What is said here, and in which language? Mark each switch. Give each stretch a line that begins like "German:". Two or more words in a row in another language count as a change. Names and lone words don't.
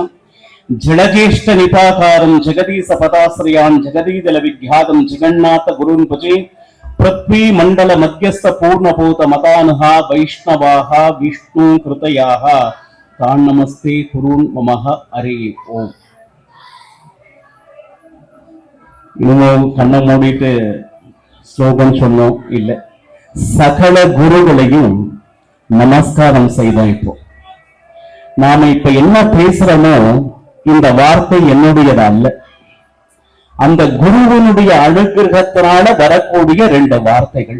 Sanskrit: जलज्येष्ठ निपाकारं जगदीश पदाश्रयान् जगदीदल विख्यातं जगन्नाथ गुरून् भजे। पृथ्वी मंडल मध्यस्थ पूर्णभूत मतानः वैष्णवाः विष्णु कृतयाः तान् नमस्ते गुरून् ममः। हरे ओम।
Tamil: இன்னும் கண்ணை மூடிட்டு ஸ்லோகம் சொன்னோம் இல்லை, சகல குருகளையும் நமஸ்காரம் செய்தோம். இப்போ நாம இப்ப என்ன பேசுறோமோ இந்த வார்த்தை என்னுடையது அல்ல, அந்த குருவனுடைய அனுகிரகத்தினால வரக்கூடிய ரெண்டு வார்த்தைகள்.